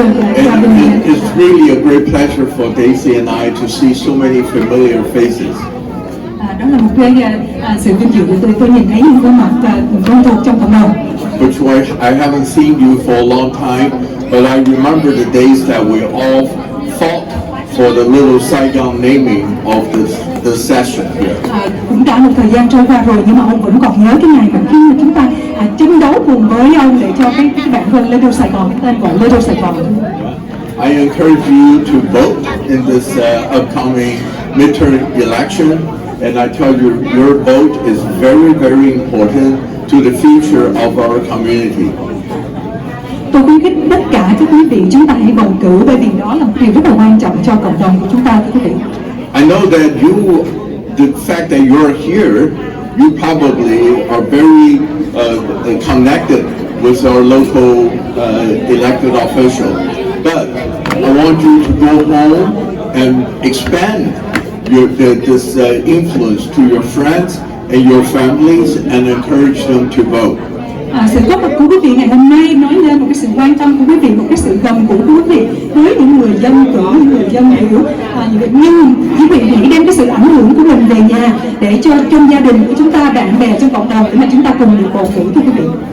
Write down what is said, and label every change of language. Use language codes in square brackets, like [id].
[en] And it's really a great pleasure for Daisy and I to see so many familiar faces. [vi] Đó là một cái sự vinh dự để tôi nhìn thấy những khuôn mặt quen thuộc trong cộng đồng. [en] Which I haven't seen you for a long time, but I remember the days that we all fought for the Little Saigon naming of the session here. [vi] Cũng đã một thời gian trôi qua rồi, nhưng mà ông vẫn còn nhớ cái ngày mà khi mà chúng ta tranh đấu cùng với ông để cho cái bản vân Little Sài Gòn, cái tên gọi Little Sài Gòn. [en] I encourage you to vote in this upcoming midterm election, and I tell you, your vote is very, very important to the future of our community. [vi] Tôi khuyến khích tất cả các quý vị chúng ta hãy bầu cử, bởi vì đó là một điều rất là quan trọng cho cộng đồng của chúng ta, thưa quý vị. [en] I know that the fact that you're here, you probably are very connected with our local elected official. But I want you to go home and expand this influence to your friends and your families and encourage them to vote. [vi] Sự góp mặt của quý vị ngày hôm nay nói lên một cái sự quan tâm của quý vị, một cái sự gần gũi của quý vị với những người dân cử, những người dân hiểu. Nhưng quý vị hãy đem cái sự ảnh hưởng của mình về nhà để cho trong gia đình của chúng ta, bạn bè trong cộng đồng để mà chúng ta cùng được bầu cử, thưa quý vị.